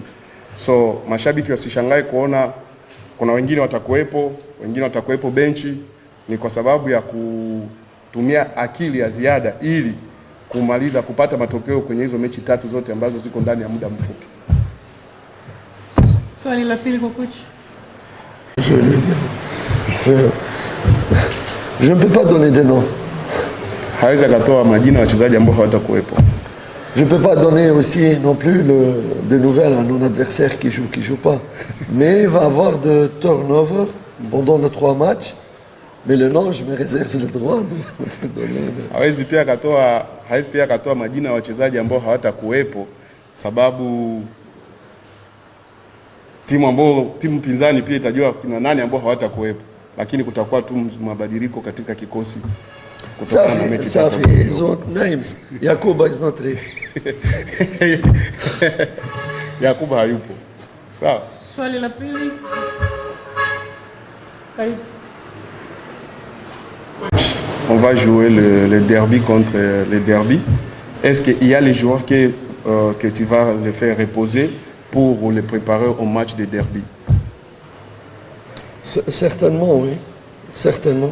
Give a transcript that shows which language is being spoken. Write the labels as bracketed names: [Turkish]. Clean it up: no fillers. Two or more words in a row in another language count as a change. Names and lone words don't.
[Swahili] So mashabiki wasishangae kuona kuna wengine watakuwepo benchi. Ni kwa sababu ya kutumia akili ya ziada ili kupata matokeo kwenye hizo mechi 3 zote ambazo ziko ndani ya muda mfupi. Swali la pili kwa coach. [French] Je ne peux pas donner des noms. [Swahili] Hawezi akatoa majina ya wachezaji ambao hawatakuwepo. [French] Je ne peux pas donner aussi non plus de nouvelles à nos adversaires qui jouent pas. Mais il va y avoir de turnover pendant les 3 matchs. Mais le nom, je me réserve le droit de donner. [Swahili] Hawezi pia akatoa majina ya wachezaji ambao hawatakuwepo, sababu timu pinzani pia itajua kina nani ambao hawatakuwepo, lakini kutakuwa tu mabadiliko katika kikosi. Safi, [French] ils ont [English] names. Yakuba is not ready. [Swahili] Yakuba hayupo. Sawa. Swali la pili. [French] On va jouer le derby contre le derby. Est-ce qu'il y a les joueurs que tu vas les faire reposer pour les préparer au match de derby? Certainement, oui. Certainement.